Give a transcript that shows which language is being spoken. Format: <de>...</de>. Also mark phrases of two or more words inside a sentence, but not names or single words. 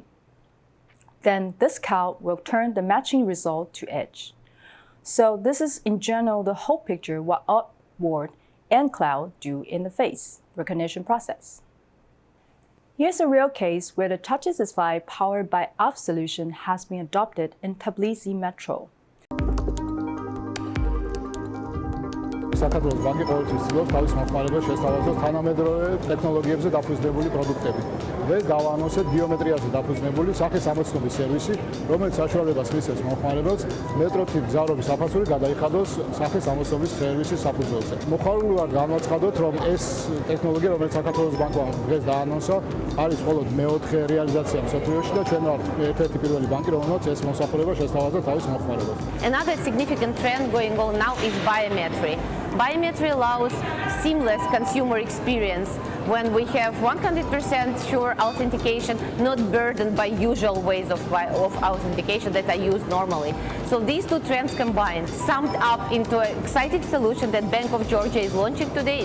<en>Then this cloud will turn the matching result to edge. So this is in general the whole picture what Upworld and cloud do in the face recognition process. Here's a real case where the touchless display powered by UP solution has been adopted in Tbilisi Metro.</en> <ka>საქართველოს ბანკი ყოველთვის ცდილობს თავის მომხმარებლებს შესთავაზოს თანამედროვე ტექნოლოგიებზე დაფუძნებული პროდუქტები. დღეს გავაანონსეთ ბიომეტრიაზე დაფუძნებული სახის ამოცნობის სერვისი, რომელიც საშუალებას მისცემს მომხმარებელს მეტრო-ტიპ გზავრობის საფასური გადაიხადოს სახის ამოცნობის სერვისის საფუძველზე. მოხარული ვარ განვაცხადოთ, რომ ეს ტექნოლოგია, რომელიც საქართველოს ბანკმა დღეს დაანონსა, არის მხოლოდ მეოთხე რეალიზაცია მსოფლიოში და ჩვენ ვართ ერთ-ერთი პირველი ბანკი, რომელმაც ეს მომსახურება შესთავაზა თავის მომხმარებელს.</ka> <en>Another significant trend going on now is biometry. Biometry allows seamless consumer experience when we have 100% sure authentication, not burdened by usual ways of authentication that are used normally. So these two trends combined, summed up into an exciting solution that Bank of Georgia is launching today.</en>